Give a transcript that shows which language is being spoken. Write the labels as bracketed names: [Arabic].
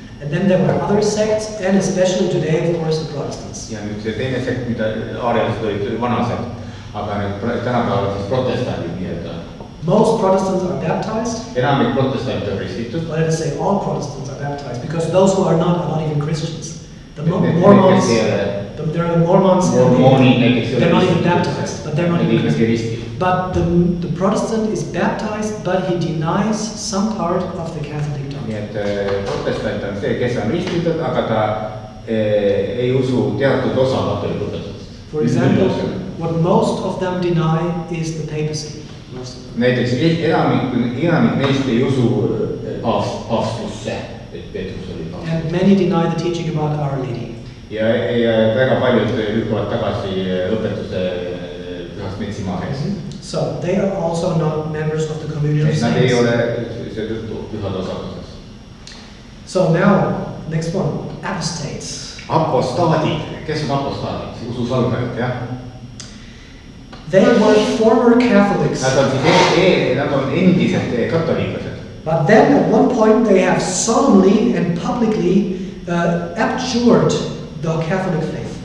[English] And then there were other sects, and especially today, of course, the Protestants. [Estonian] Ja nüüd see teine sekt, mida aarialased olid vanased, aga nüüd tänapäeval siis protestandid nii-öelda. [English] Most Protestants are baptized. [Estonian] Enamik protestante on ristitud. [English] But let us say all Protestants are baptized, because those who are not even Christians. The Mormons, there are the Mormons, they're not even baptized, but they're not even Christians. But the Protestant is baptized, but he denies some part of the Catholic doctrine. [Estonian] Nii et protestant on see, kes on ristitud, aga ta ei usu teatud osa katoliku õpetusest. [English] For example, what most of them deny is the papacy. [Estonian] Näiteks enamik neist ei usu paavstusse, et Peetrus oli paavst. [English] and many deny the teaching about Our Lady. [Estonian] ja väga paljud lükkavad tagasi õpetuse Pühast Neitsi Maarjast. [English] So they are also not members of the communion of [Estonian] Nad ei [English] saints. [Estonian] ole seetõttu pühade osaduses. [English] So now, next one, apostates. [Estonian] Apostaadid, kes on apostaadid? Ususalgajad, jah? [English] They were former Catholics. [Estonian] Nad on siis nad on endised katoliiklased. [English] But then at one point they have solemnly and publicly abjured the Catholic faith.